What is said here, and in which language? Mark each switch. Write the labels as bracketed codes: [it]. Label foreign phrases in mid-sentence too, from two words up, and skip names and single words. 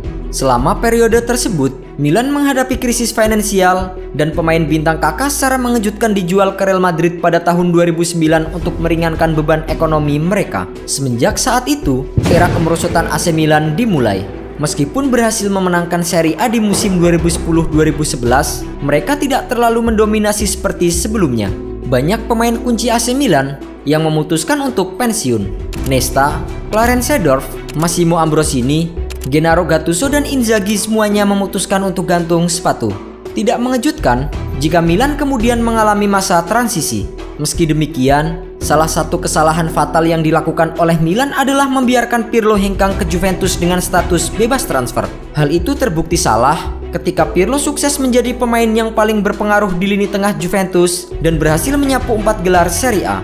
[id] Selama periode tersebut, Milan menghadapi krisis finansial dan pemain bintang Kaká secara mengejutkan dijual ke Real Madrid pada tahun 2009 untuk meringankan beban ekonomi mereka. Semenjak saat itu, era kemerosotan AC Milan dimulai. Meskipun berhasil memenangkan Serie A di musim 2010-2011, mereka tidak terlalu mendominasi seperti sebelumnya. Banyak pemain kunci AC Milan yang memutuskan untuk pensiun. Nesta, Clarence Seedorf, Massimo Ambrosini, Gennaro Gattuso, dan Inzaghi semuanya memutuskan untuk gantung sepatu. Tidak mengejutkan jika Milan kemudian mengalami masa transisi. Meski demikian, salah satu kesalahan fatal yang dilakukan oleh Milan adalah membiarkan Pirlo hengkang ke Juventus dengan status bebas transfer. Hal itu terbukti salah ketika Pirlo sukses menjadi pemain yang paling berpengaruh di lini tengah Juventus dan berhasil menyapu 4 gelar Serie A.